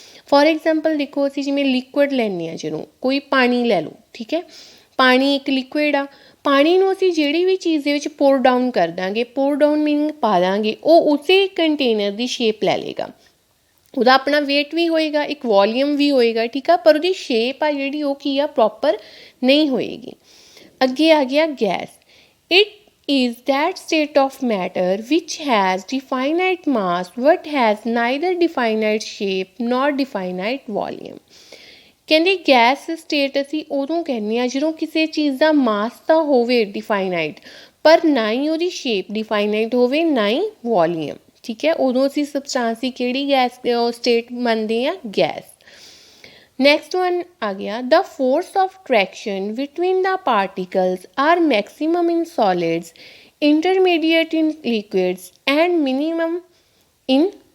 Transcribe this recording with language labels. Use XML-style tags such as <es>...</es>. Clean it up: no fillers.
<pa>For example ਦੇਖੋ, ਅਸੀਂ ਜਿਵੇਂ ਲਿਕੁਇਡ ਲੈਂਦੇ ਹਾਂ, ਜਦੋਂ ਕੋਈ ਪਾਣੀ ਲੈ ਲਓ, ਠੀਕ ਹੈ, ਪਾਣੀ ਇੱਕ ਲਿਕੁਇਡ ਆ, ਪਾਣੀ ਨੂੰ ਅਸੀਂ ਜਿਹੜੀ ਵੀ ਚੀਜ਼ ਦੇ ਵਿੱਚ ਪੋਰ ਡਾਊਨ ਕਰ ਦਾਂਗੇ, ਪੋਰ ਡਾਊਨ ਮੀਨਿੰਗ ਪਾ ਦਾਂਗੇ, ਉਹ ਉਸੇ ਕੰਟੇਨਰ ਦੀ ਸ਼ੇਪ ਲੈ ਲਏਗਾ। ਉਹਦਾ ਆਪਣਾ ਵੇਟ ਵੀ ਹੋਏਗਾ, ਇੱਕ ਵੋਲੀਅਮ ਵੀ ਹੋਏਗਾ, ਠੀਕ ਆ, ਪਰ ਉਹਦੀ ਸ਼ੇਪ ਆ ਜਿਹੜੀ ਉਹ ਕੀ ਆ, ਪ੍ਰੋਪਰ ਨਹੀਂ ਹੋਏਗੀ। ਅੱਗੇ ਆ ਗਿਆ gas.</pa> <en>It is that state of matter which has definite mass but has neither definite shape nor definite volume।</en> <pa>ਕਹਿੰਦੇ ਗੈਸ ਸਟੇਟ ਅਸੀਂ ਉਦੋਂ ਕਹਿੰਦੇ ਹਾਂ ਜਦੋਂ ਕਿਸੇ ਚੀਜ਼ ਦਾ ਮਾਸ ਤਾਂ ਹੋਵੇ ਡਿਫਾਈਨਾਈਟ, ਪਰ ਨਾ ਹੀ ਉਹਦੀ ਸ਼ੇਪ ਡਿਫਾਈਨਾਈਟ ਹੋਵੇ, ਨਾ ਹੀ ਵੋਲੀਅਮ। ਠੀਕ ਹੈ, ਉਦੋਂ ਅਸੀਂ ਸਬਸਟੈਂਸ ਦੀ ਕਿਹੜੀ ਗੈਸ ਸਟੇਟ ਮੰਨਦੇ ਹਾਂ, ਗੈਸ।</pa> <en>next one</en> <pa>ਆ ਗਿਆ,</pa> <en>The force of attraction between the particles are maximum in solids, intermediate in liquids and minimum in.</en>